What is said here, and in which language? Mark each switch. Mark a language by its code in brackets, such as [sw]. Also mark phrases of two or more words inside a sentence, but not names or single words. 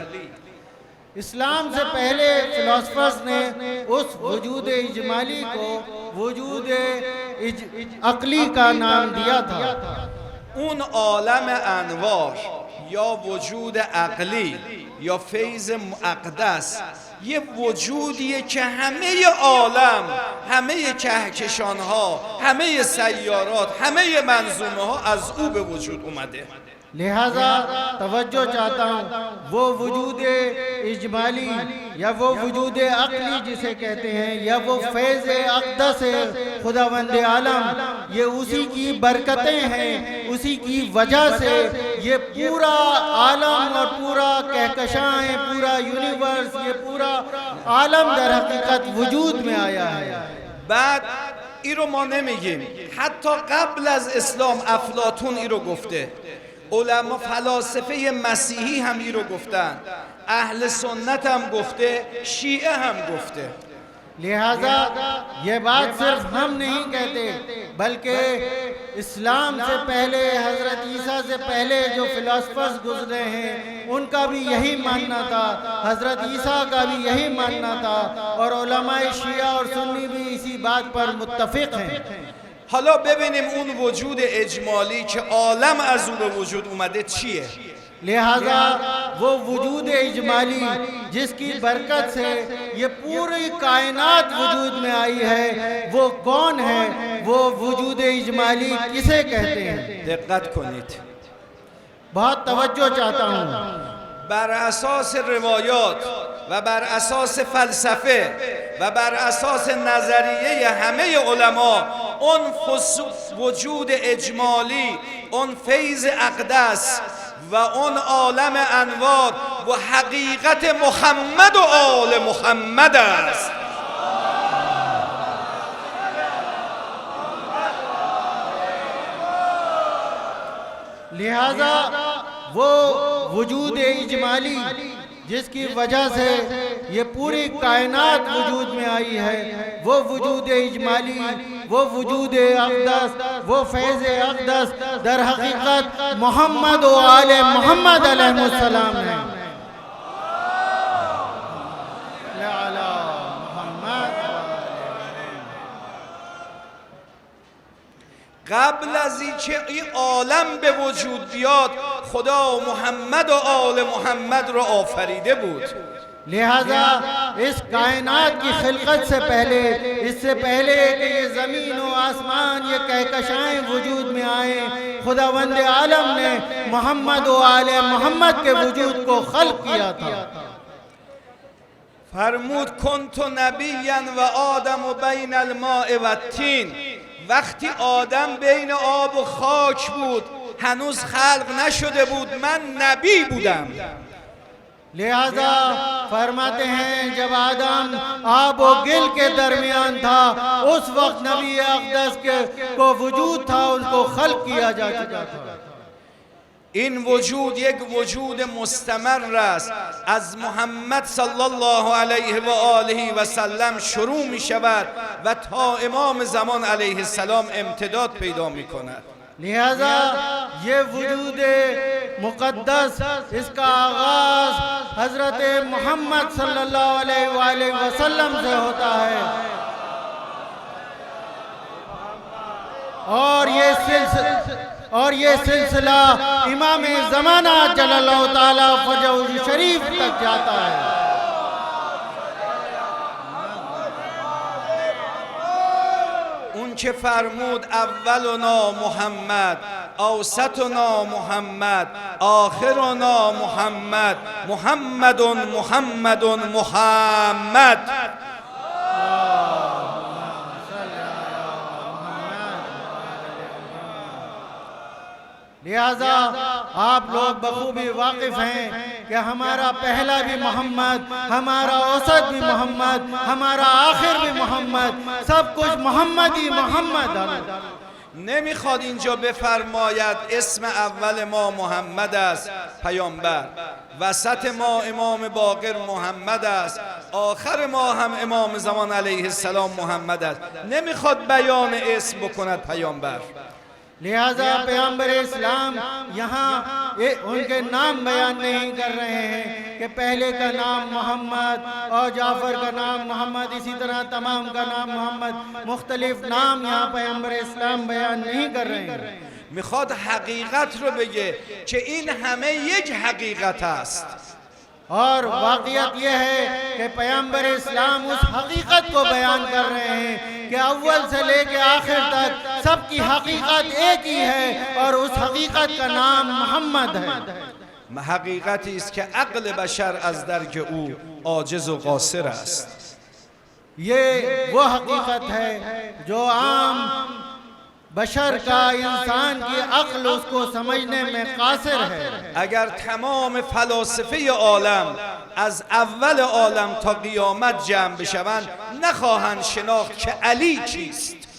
[ur] اسلام سے پہلے فلاسفرز نے اس وجود اجمالی کو وجود عقلی کا نام دیا تھا. [fa] اون عالم انوار یا وجود عقلی یا فیض مقدس یه وجودیه که همه عالم، همه کهکشان‌ها، همه سیارات، همه منظومه‌ها از او به وجود اومده. [ur] لہٰذا توجہ چاہتا ہوں، وہ وجود اجمالی یا وہ وجود عقلی جسے کہتے ہیں یا وہ فیض اقدس خداوند عالم، یہ اسی کی برکتیں ہیں، اسی کی وجہ سے یہ پورا عالم اور پورا کہکشاں، پورا یونیورس، یہ پورا عالم در حقیقت وجود میں آیا ہے. [fa] بعد این رو ما نمیگیم، حتی قبل از اسلام افلاطون این رو گفته، علما فلاسفه مسیحی هم این رو گفتن، اهل سنت هم گفته، شیعه هم گفته. [ur] لہٰذا یہ بات صرف ہم نہیں کہتے بلکہ اسلام سے پہلے، حضرت عیسیٰ سے پہلے جو فلاسفرز گزرے ہیں ان کا بھی یہی ماننا تھا، حضرت عیسیٰ کا بھی یہی ماننا تھا، اور علمائے شیعہ اور سنی بھی اسی بات پر متفق ہیں. [fa] حالا ببینیم اون وجود اجمالی که عالم از اون به وجود اومده چیه؟ [ur] لہٰذا وہ وجود اجمالی جس کی برکت سے یہ پوری کائنات وجود میں آئی ہے، وہ کون ہے? وہ وجود اجمالی کسے کہتے ہیں? [fa] دقت کنید. [ur] بہت توجہ چاہتا ہوں. [fa] بر اساس روایات و بر اساس فلسفه و بر اساس نظریه همه علما اون وجود اجمالی، اون فیض اقدس و اون عالم انوار و حقیقت محمد و آل محمد است. [ur] لہٰذا وہ وجود اجمالی جس کی وجہ سے یہ پوری کائنات وجود میں آئی ہے، وہ وجود اجمالی، وہ وجود اقدس، وہ فیض اقدس در حقیقت محمد و آل محمد علیہ السلام ہے. [fa] قبل از اینکه این عالم به وجود بیاد خدا محمد و آل محمد رو آفریده بود. [ur] لہٰذا اس کائنات کی خلقت سے پہلے، اس سے پہلے کہ یہ زمین و آسمان یہ کہکشائیں وجود میں آئے، خداوند عالم نے محمد و آل محمد کے وجود کو خلق کیا تھا. [ar] فرمود کنت نبیا و آدم و بین الماء و الطین. [fa] وقتی آدم بین آب و خاک بود هنوز خلق نشده بود، من نبی بودم. [ur] لہٰذا فرماتے ہیں جب آدم آب و گل کے درمیان تھا اس وقت نبی اقدس کے کو وجود تھا، ان کو خلق کیا جا چکا تھا. [fa] این وجود یک وجود مستمر است، از محمد [ar] صلی الله علیه و آله و سلم [fa] شروع می شود و تا امام زمان [ar] علیه السلام [fa] امتداد پیدا می کند. [ur] لہٰذا یہ وجود مقدس اس کا آغاز حضرت محمد [ar] صلی الله علیه وسلم [ur] سے ہوتا ہے اور یہ سلسلہ امام زمانہ [ar] جل الله تعالی فرجه شریف [ur] تک جاتا ہے. [ar] اون که فرمود اولنا محمد، اوسطنا محمد، آخرنا محمد، محمد محمد محمد. [ur] لہٰذا آپ لوگ بخوبی واقف ہیں کہ ہمارا پہلا بھی محمد، ہمارا اوسط بھی محمد، ہمارا آخر بھی محمد، سب کچھ محمد ہی محمد. [fa] نمیخواد اینجا بفرماید اسم اول ما محمد است پیامبر، وسط ما امام باقر محمد است، آخر ما هم امام زمان [ar] علیه السلام [fa] محمد است. نمیخواد بیان اسم بکند پیامبر. [ur] لہٰذا پیغمبر اسلام یہاں ان کے نام بیان نہیں کر رہے ہیں کہ پہلے کا نام محمد اور جعفر کا نام محمد، اسی طرح تمام کا نام محمد، مختلف نام یہاں پیغمبر اسلام بیان نہیں کر رہے ہیں. [fa] میخواد حقیقت رو بگه که این همه یک حقیقت است. [ur] اور واقعیت یہ ہے کہ پیغمبر اسلام اس حقیقت کو بیان کر رہے ہیں کہ اول سے لے کے آخر تک سب کی حقیقت ایک ہی ہے اور اس حقیقت کا نام محمد ہے. [fa] حقیقتی است که عقل بشر از درک او عاجز و قاصر است. [ur] یہ وہ حقیقت ہے جو عام بشر کا، انسان کی عقل اس کو سمجھنے میں قاصر ہے. [fa] اگر تمام فلاسفه عالم از اول عالم تا قیامت جمع بشوند نخواهند شناخت که علی چیست.